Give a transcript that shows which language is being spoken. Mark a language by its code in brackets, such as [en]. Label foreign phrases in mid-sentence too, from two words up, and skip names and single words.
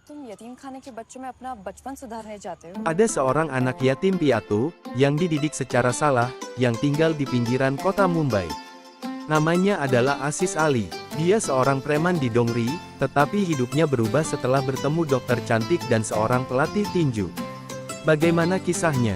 [hi] यतीम खाने के बच्चों में अपना बचपन सुधारने जाते हो। [id] Ada seorang anak yatim piatu yang dididik secara salah yang tinggal di pinggiran kota Mumbai. Namanya adalah Asis Ali. Dia seorang preman di Dongri, tetapi hidupnya berubah setelah bertemu dokter cantik dan seorang pelatih tinju. Bagaimana kisahnya?